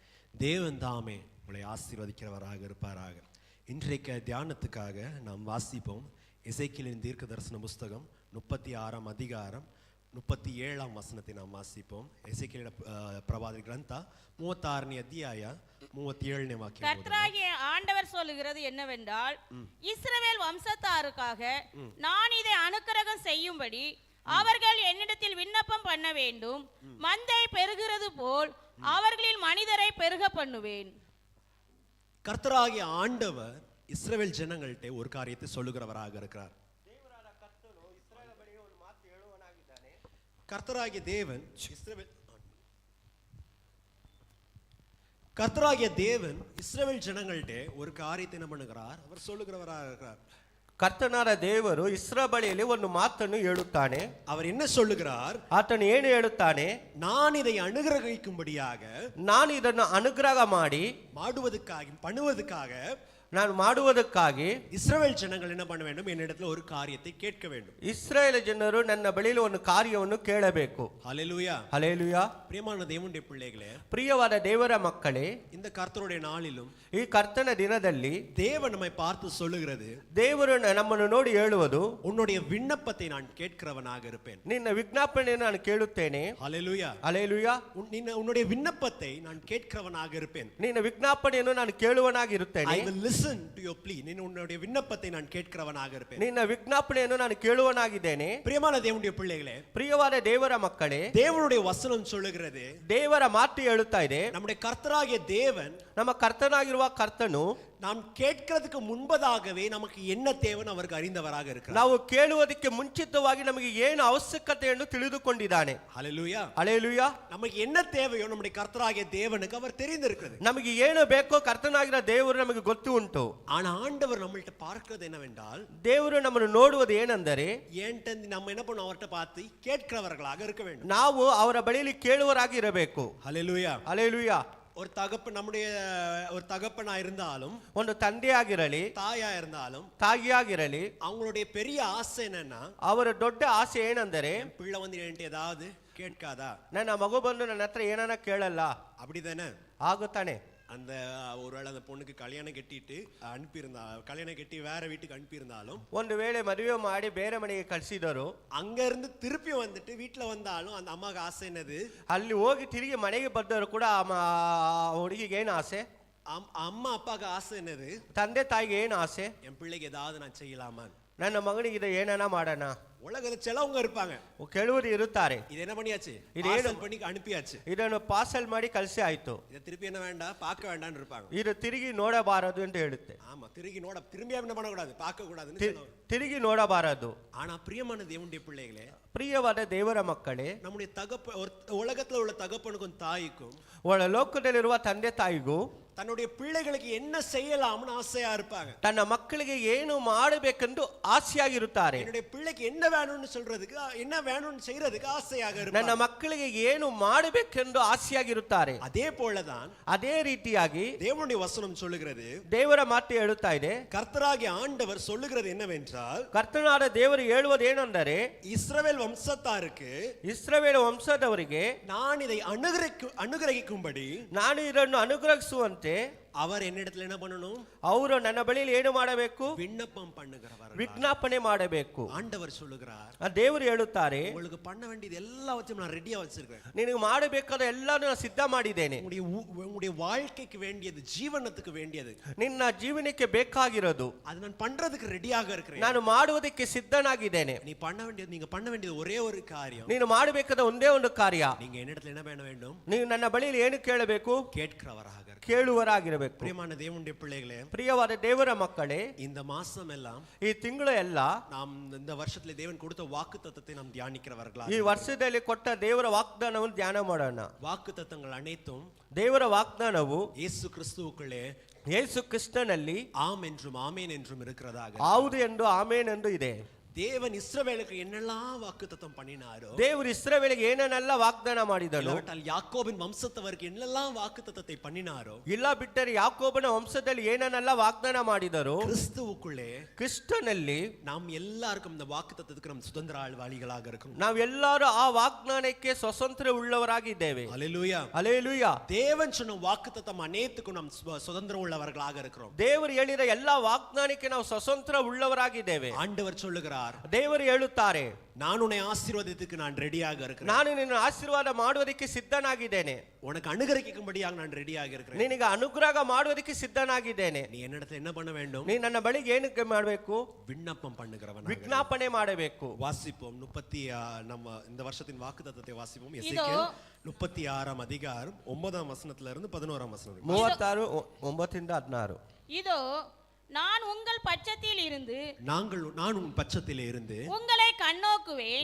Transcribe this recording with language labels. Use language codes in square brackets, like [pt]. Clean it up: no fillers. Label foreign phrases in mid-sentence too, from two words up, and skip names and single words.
[ta] தேவன் தாமே உங்களை ஆசீர்வதிக்கிறவராக இருப்பாராக. இன்றைக்கு தியானத்துக்காக நாம் வாசிப்போம் எசேக்கியேலின் தீர்க்க தரிசன புஸ்தகம் 36 அதிகாரம் 37 வசனத்தை நாம் வாசிப்போம். [kn] எசேக்கியேಲ ಪ್ರವಾದಿ ಗ್ರಂಥ 36 ಅಧ್ಯಾಯ 37 ವಾಕ್ಯ. [ta] கர்த்தராகிய ஆண்டவர் சொல்லுகிறது என்னவென்றால், இஸ்ரவேல் வம்சத்தாருக்காக நான் இதை அனுக்கிரகம் செய்யும்படி அவர்கள் என்னிடத்தில் விண்ணப்பம் பண்ண வேண்டும். மந்தை பெருகிறது போல் அவர்களில் மனிதரை பெருக பண்ணுவேன். கர்த்தராகிய ஆண்டவர் இஸ்ரவேல் ஜனங்கள்ட்ட ஒரு காரியத்தை சொல்லுகிறவராக இருக்கிறார். கர்த்தராகிய தேவன் இஸ்ரவேல் ஜனங்கள்ட்ட ஒரு காரியத்தை என்ன பண்ணுகிறார்? அவர் சொல்லுகிறவராக இருக்கிறார். [kn] ಕರ್ತನಾದ ದೇವರು ಇಸ್ರಾಯೇಲಿನಲ್ಲಿ ಒಂದು ಮಾತನ್ನು ಹೇಳುತ್ತಾನೆ. [ta] அவர் என்ன சொல்லுகிறார்? [kn] ಆತನು ಏನು ಹೇಳುತ್ತಾನೆ? [ta] நான் இதை அனுகிரகிக்கும்படியாக, [kn] ನಾನು ಇದನ್ನು ಅನುಗ್ರಹ ಮಾಡಿ [ta] பண்ணுவதற்காக [kn] ನಾನು ಮಾಡುವುದಕ್ಕಾಗಿ [ta] இஸ்ரவேல் ஜனங்கள் என்ன பண்ண வேண்டும்? என்னிடத்தில் ஒரு காரியத்தை கேட்க வேண்டும். [kn] ಇಸ್ರಾಯೇಲ್ ಜನರು ನನ್ನ ಬಳಿಯಲ್ಲಿ ಒಂದು ಕಾರ್ಯವನ್ನು ಕೇಳಬೇಕು. [ta] ஹல்லேலூயா, [kn] ಹಲ್ಲೇಲೂಯಾ. [ta] பிரியமான தேவனுடைய பிள்ளைகளே, [kn] ಪ್ರಿಯವಾದ ದೇವರ ಮಕ್ಕಳೇ, [ta] இந்த கர்த்தருடைய நாளிலும் [kn] ಈ ಕರ್ತನ ದಿನದಲ್ಲಿ [ta] தேவன் நம்மை பார்த்து சொல்லுகிறது, [kn] ದೇವರು ನಮ್ಮನ್ನು ನೋಡಿ ಹೇಳುವುದು, [ta] உன்னுடைய விண்ணப்பத்தை நான் கேட்கிறவனாக இருப்பேன். [kn] ನಿನ್ನ ವಿಜ್ಞಾಪನೆಯನ್ನು ನಾನು ಕೇಳುತ್ತೇನೆ. [ta] ஹல்லேலூயா, [kn] ಹಲ್ಲೇಲೂಯಾ. [ta] உன்னுடைய விண்ணப்பத்தை நான் கேட்கிறவனாக இருப்பேன். [kn] ನಿನ್ನ ವಿಜ್ಞಾಪನೆಯನ್ನು ನಾನು ಕೇಳುವನಾಗಿರುತ್ತೇನೆ. [en] I will listen to your plea. [ta] உன்னுடைய விண்ணப்பத்தை நான் கேட்கிறவனாக இருப்பேன். [kn] ನಿನ್ನ ವಿಜ್ಞಾಪನೆಯನ್ನು ನಾನು ಕೇಳುವನಾಗಿದ್ದೇನೆ. [ta] பிரியமான தேவனுடைய பிள்ளைகளே, [kn] ಪ್ರಿಯವಾದ ದೇವರ ಮಕ್ಕಳೇ, [ta] தேவனுடைய வசனம் சொல்லுகிறது, [kn] ದೇವರ ಮಾತು ಹೇಳುತ್ತಾ ಇದೆ, [ta] நம்முடைய கர்த்தராகிய தேவன், [kn] ನಮ್ಮ ಕರ್ತನಾಗಿರುವ ಕರ್ತನು [ta] நாம் கேட்கிறதுக்கு முன்பதாகவே நமக்கு என்ன தேவைன்னு அவருக்கு அறிந்தவராக இருக்கிறார். [kn] ನಾವು ಕೇಳುವುದಕ್ಕೆ ಮುಂಚಿತವಾಗಿ ನಮಗೆ ಏನು ಅವಶ್ಯಕತೆಯನ್ನು ತಿಳಿದುಕೊಂಡಿದ್ದಾನೆ. [ta] ஹல்லேலூயா, [kn] ಹಲ್ಲೇಲೂಯಾ. [ta] நமக்கு என்ன தேவையோ நம்முடைய கர்த்தராகிய தேவனுக்கு அவர் தெரிந்திருக்கிறது. [kn] ನಮಗೆ ಏನು ಬೇಕೋ ಕರ್ತನಾಗಿರೋ ದೇವರು ನಮಗೆ ಗೊತ್ತು ಉಂಟು. [ta] ஆனா ஆண்டவர் நம்மள்ட்ட பார்க்கிறது என்னவென்றால், [kn] ದೇವರು ನಮ್ಮನ್ನು ನೋಡುವುದು ಏನೆಂದರೆ, [ta] நம்ம என்ன பண்ணணும்? அவர்கிட்ட பார்த்து கேட்கிறவர்களாக இருக்க வேண்டும். [kn] ನಾವು ಅವರ ಬಳಿಯಲ್ಲಿ ಕೇಳುವರಾಗಿ ಇರಬೇಕು. [ta] ஹல்லேலூயா, [kn] ಹಲ್ಲೇಲೂಯಾ. [ta] ஒரு தகப்பனா இருந்தாலும், [kn] ಒಂದು ತಂದೆಯಾಗಿರಲಿ, [ta] தாயா இருந்தாலும், [kn] ತಾಯಿಯಾಗಿರಲಿ, [ta] அவங்களுடைய பெரிய ஆசை என்னன்னா, [kn] ಅವರ ದೊಡ್ಡ ಆಸೆ ಏನೆಂದರೆ, [ta] பிள்ளை வந்து என்கிட்ட ஏதாவது கேட்காதா, [kn] ನನ್ನ ಮಗು ಬಂದು ನನ್ನ ಹತ್ರ ಏನನ್ನ ಕೇಳಲ್ಲ, [ta] அப்படிதானே [kn] ಆಗುತ್ತಾನೆ. [ta] அந்த ஒருவேளை அந்த பொண்ணுக்கு கல்யாணம் கட்டி வேற வீட்டுக்கு அனுப்பியிருந்தாலும், [kn] ಒಂದು ವೇಳೆ ಮದುವೆ ಮಾಡಿ ಬೇರೆ ಮನೆಗೆ ಕಳಿಸಿದರು, [ta] அங்க இருந்து திருப்பி வந்துட்டு வீட்டுல வந்தாலும் அந்த அம்மாவுக்கு ஆசை என்னது? [kn] ಅಲ್ಲಿ ಹೋಗಿ ತಿರುಗಿ ಮನೆಗೆ ಬಂದರು ಕೂಡ ಹುಡುಗಿಗೆ ಏನು ಆಸೆ? [ta] அம்மா அப்பாவுக்கு ஆசை என்னது? [kn] ತಂದೆ ತಾಯಿಗೆ ಏನು ಆಸೆ? [ta] என் பிள்ளைக்கு ஏதாவது நான் செய்யலாமா, [kn] ನನ್ನ ಮಗನಿಗೆ ಇದು ಏನನ ಮಾಡೋಣ. [ta] உலகத்துல சிலவங்க இருப்பாங்க, [kn] ಕೆಲವರು ಇರುತ್ತಾರೆ, [ta] இது என்ன பண்ணியாச்சு, [kn] ಇದೇನು [ta] பண்ணி அனுப்பியாச்சு, [kn] ಇದನ್ನು ಪಾರ್ಸಲ್ ಮಾಡಿ ಕಳಿಸಿ ಆಯ್ತು, [ta] இதை திருப்பி என்ன வேண்டாம், பார்க்க வேண்டாம்னு இருப்பாங்க. [kn] ಇದು ತಿರುಗಿ ನೋಡಬಾರದು ಅಂತ ಹೇಳುತ್ತೆ. [ta] ஆமா, திரும்பி என்ன பண்ணக்கூடாது, பார்க்க கூடாதுன்னு, [kn] ತಿರುಗಿ ನೋಡಬಾರದು. [ta] ஆனா பிரியமான தேவனுடைய பிள்ளைகளே, [kn] ಪ್ರಿಯವಾದ ದೇವರ ಮಕ್ಕಳೇ, [ta] நம்முடைய உலகத்துல உள்ள தகப்பனுக்கும் தாய்க்கும், [kn] ಒಳ ಲೋಕದಲ್ಲಿರುವ ತಂದೆ ತಾಯಿಗೂ [ta] தன்னுடைய பிள்ளைகளுக்கு என்ன செய்யலாம்னு ஆசையா இருப்பாங்க. [kn] ತನ್ನ ಮಕ್ಕಳಿಗೆ ಏನು ಮಾಡಬೇಕೆಂದು ಆಸೆಯಾಗಿರುತ್ತಾರೆ. [ta] என்னுடைய பிள்ளைக்கு என்ன வேணும்னு சொல்றதுக்கு, என்ன வேணும்னு செய்யறதுக்கு ஆசையாக இருப்பாங்க. [kn] ನನ್ನ ಮಕ್ಕಳಿಗೆ ಏನು ಮಾಡಬೇಕೆಂದು ಆಸೆಯಾಗಿರುತ್ತಾರೆ. [ta] அதே போலதான், [kn] ಅದೇ ರೀತಿಯಾಗಿ [ta] தேவனுடைய வசனம் சொல்லுகிறது, [kn] ದೇವರ ಮಾತು ಹೇಳುತ್ತಾ ಇದೆ, [ta] கர்த்தராகிய ஆண்டவர் சொல்லுகிறது என்னவென்றால், [kn] ಕರ್ತನಾದ ದೇವರು ಹೇಳುವುದು ಏನೆಂದರೆ, [ta] இஸ்ரவேல் வம்சத்தாருக்கு, [kn] ಇಸ್ರಾಯೇಲ್ ವಂಶದವರಿಗೆ [ta] நான் இதை அனுகிரகிக்கும்படி, [kn] ನಾನು ಇದನ್ನು ಅನುಗ್ರಹಿಸುವಂತೆ [ta] அவர் என்னிடத்துல என்ன பண்ணணும்? [kn] ಅವರು ನನ್ನ ಬಳಿಯಲ್ಲಿ ಏನು ಮಾಡಬೇಕು? [ta] விண்ணப்பம் பண்ணுகிறவர், [kn] ವಿಜ್ಞಾಪನೆ ಮಾಡಬೇಕು. [ta] ஆண்டவர் சொல்லுகிறார், [kn] ದೇವರು ಹೇಳುತ್ತಾರೆ, [ta] உங்களுக்கு பண்ண வேண்டியது எல்லாவற்றையும் நான் ரெடியா வச்சிருக்கேன், [kn] ನಿನಗೆ ಮಾಡಬೇಕಾದ ಎಲ್ಲಾನು ನಾನು ಸಿದ್ಧ ಮಾಡಿದ್ದೇನೆ. [ta] உங்களுடைய வாழ்க்கைக்கு வேண்டியது, ஜீவனத்துக்கு வேண்டியது, [kn] ನಿನ್ನ ಜೀವನಕ್ಕೆ ಬೇಕಾಗಿರೋದು [ta] அது நான் பண்றதுக்கு ரெடியாக இருக்கிறேன், [kn] ನಾನು ಮಾಡುವುದಕ್ಕೆ ಸಿದ್ಧನಾಗಿದ್ದೇನೆ. [ta] நீங்க பண்ண வேண்டியது ஒரே ஒரு காரியம், [kn] ನೀನು ಮಾಡಬೇಕಾದ ಒಂದೇ ಒಂದು ಕಾರ್ಯ, [ta] நீங்க என்னிடத்துல என்ன பண்ண வேண்டும்? [kn] ನೀವು ನನ್ನ ಬಳಿಯಲ್ಲಿ ಏನು ಕೇಳಬೇಕು? [ta] கேட்கிறவராக, [kn] ಕೇಳುವರಾಗಿರಬೇಕು. [ta] பிரியமான தேவனுடைய பிள்ளைகளே, [kn] ಪ್ರಿಯವಾದ ದೇವರ ಮಕ್ಕಳೇ, [ta] இந்த மாசம் எல்லாம், [kn] ಈ ತಿಂಗಳು ಎಲ್ಲ [ta] நாம் இந்த வருஷத்துல தேவன் கொடுத்த வாக்குத்தத்தத்தை நாம் தியானிக்கிறவர்களா, [kn] ಈ ವರ್ಷದಲ್ಲಿ ಕೊಟ್ಟ ದೇವರ ವಾಗ್ದಾನವನ್ನು ಧ್ಯಾನ ಮಾಡೋಣ. [ta] வாக்குத்தத்தங்கள் அனைத்தும் [kn] ದೇವರ ವಾಗ್ದಾನವು [ta] இயேசு கிறிஸ்துவுக்குள்ளே, [kn] ಯೇಸು ಕ್ರಿಸ್ತನಲ್ಲಿ [ta] ஆம் என்றும் ஆமேன் என்றும் இருக்கிறதாக, [kn] ಹೌದು ಎಂದು ಆಮೇನ್ ಎಂದು ಇದೆ. [ta] தேவன் இஸ்ரவேலுக்கு என்னெல்லாம் வாக்குத்தத்தம் பண்ணினாரோ, [kn] ದೇವರು ಇಸ್ರಾಯೇಲಿಗೆ ಏನನ್ನೆಲ್ಲ ವಾಗ್ದಾನ ಮಾಡಿದನು, [ta] இல்லாவிட்டால் யாக்கோபின் வம்சத்தவருக்கு என்னெல்லாம் வாக்குத்தத்தத்தை பண்ணினாரோ, [kn] ಇಲ್ಲ ಬಿಟ್ಟರೆ ಯಾಕೋಬನ ವಂಶದಲ್ಲಿ ಏನನ್ನೆಲ್ಲ ವಾಗ್ದಾನ ಮಾಡಿದರು, [ta] கிறிஸ்துவுக்குள்ளே [kn] ಕ್ರಿಸ್ತನಲ್ಲಿ [ta] நாம் எல்லாருக்கும் இந்த வாக்குத்தத்தத்துக்கு நம்ம சுதந்திரவாளிகளாக இருக்கணும். [kn] ನಾವೆಲ್ಲರೂ ಆ ವಾಗ್ದಾನಕ್ಕೆ ಸ್ವತಂತ್ರ ಉಳ್ಳವರಾಗಿದ್ದೇವೆ. [ta] அல்லேலூயா. [kn] ಅಲ್ಲೇಲೂಯಾ. [ta] தேவன் சொன்ன வாக்குத்தத்தம் அனைத்துக்கும் நாம் சுதந்திரம் உள்ளவர்களாக இருக்கிறோம். [kn] ದೇವರು ಹೇಳಿದ ಎಲ್ಲಾ ವಾಗ್ದಾನಕ್ಕೆ ನಾವು ಸ್ವತಂತ್ರ ಉಳ್ಳವರಾಗಿದ್ದೇವೆ. [ta] ஆண்டவர் சொல்லுகிறார், [kn] ದೇವರು ಹೇಳುತ್ತಾರೆ, [ta] நான் உன்னை ஆசீர்வாதத்துக்கு நான் ரெடியாக இருக்கிறேன். [kn] ನಾನು ನಿನ್ನ ಆಶೀರ್ವಾದ ಮಾಡುವುದಕ್ಕೆ ಸಿದ್ಧನಾಗಿದ್ದೇನೆ. [ta] உனக்கு அனுகிரகிக்கும்படியாக நான் ரெடியாக இருக்கிறேன். [kn] ನಿನಗೆ ಅನುಗ್ರಹ ಮಾಡುವುದಕ್ಕೆ ಸಿದ್ಧನಾಗಿದ್ದೇನೆ. [ta] நீ என்னிடத்தில் என்ன பண்ண வேண்டும்? [kn] ನೀ ನನ್ನ ಬಳಿಗೆ ಏನಕ್ಕೆ ಮಾಡಬೇಕು? [ta] விண்ணப்பம் பண்ணுகிறவன். [kn] ವಿಜ್ಞಾಪನೆ ಮಾಡಬೇಕು. [ta] வாசிப்போம். நம்ம இந்த வருஷத்தின் வாக்குத்தத்தத்தை வாசிப்போம். எசேக்கியேல் 36 அதிகாரம் 9 வசனத்துல இருந்து 11 வசனம். 36 9-16. இதோ நான் உங்கள் பட்சத்தில் இருந்து நான் உன் பட்சத்திலே இருந்து உங்களை கண்ணோக்குவேன்,